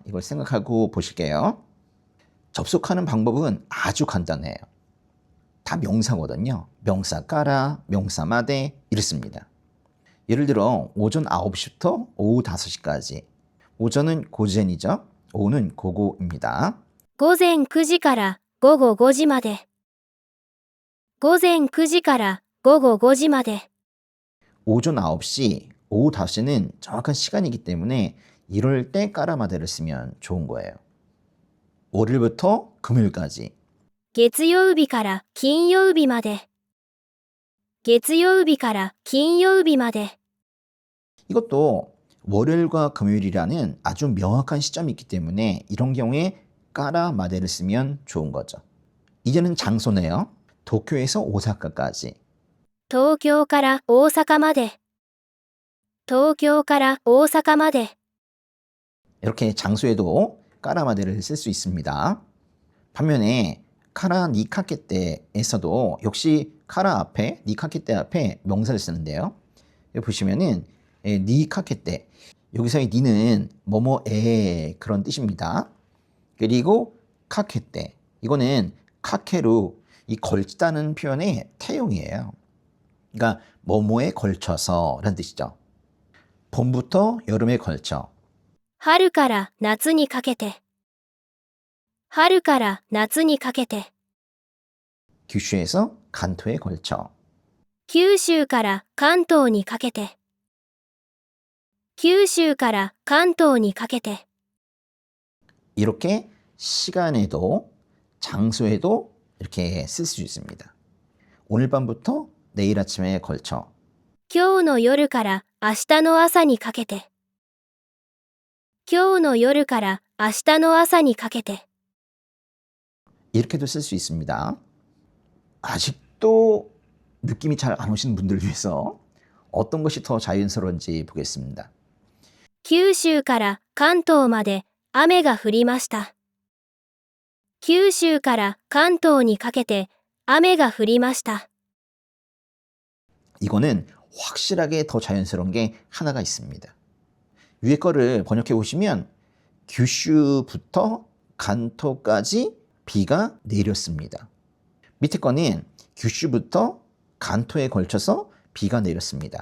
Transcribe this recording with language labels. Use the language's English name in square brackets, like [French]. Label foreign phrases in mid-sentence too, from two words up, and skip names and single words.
[Korean] 이걸 생각하고 보실게요. 접속하는 방법은 아주 간단해요. 다 명사거든요. 명사 까라, 명사 마데 이렇습니다. 예를 들어 오전 9시부터 오후 5시까지. 오전은 고젠이죠. 오후는 고고입니다. [Japanese] 午前9時から午後5時まで午前9時から午後5時まで [Korean] 오전 9시, 오후 5시는 정확한 시간이기 때문에 이럴 때 까라마데를 쓰면 좋은 거예요. 월요일부터 금요일까지 [Japanese] 月曜日から金曜日まで月曜日から金曜日まで [Korean] 이것도 월요일과 금요일이라는 아주 명확한 시점이 있기 때문에 이런 경우에 까라마데를 쓰면 좋은 거죠. 이제는 장소네요. 도쿄에서 오사카까지 [Japanese] 東京から大阪まで東京から大阪まで [Korean] 이렇게 장소에도 까라마데를 쓸 수 있습니다. 반면에 카라니카케테에서도 역시 카라 앞에 니카케테 앞에 명사를 쓰는데요. 여기 보시면은 니카케테 여기서의 니는 뭐뭐에 그런 뜻입니다. 그리고 카케떼 이거는 카케루 이 걸치다는 표현의 태용이에요. 그러니까 뭐뭐에 걸쳐서 라는 뜻이죠. 봄부터 여름에 걸쳐 [Japanese] 春から夏にかけて。春から夏にかけて。 [Korean] 규슈에서 간토에 걸쳐 [Japanese] 九州から関東にかけて。九州から関東にかけて。 [Korean] 이렇게 시간에도 장소에도 이렇게 쓸 수 있습니다. 오늘 밤부터 내일 아침에 걸쳐 [Japanese] 今日の夜から明日の朝にかけて。今日の夜から明日の朝にかけて。 [Korean] 이렇게도 쓸 수 있습니다. 아직도 느낌이 잘 안 오시는 분들을 위해서 어떤 것이 더 자연스러운지 보겠습니다. [Japanese] 九州から関東まで雨が降りました。九州から関東にかけて雨が降りました。 [Korean] 이거는 확실하게 더 자연스러운 게 하나가 있습니다. 위에 거를 번역해 보시면 규슈부터 간토까지 비가 내렸습니다. 밑에 거는 규슈부터 간토에 걸쳐서 비가 내렸습니다.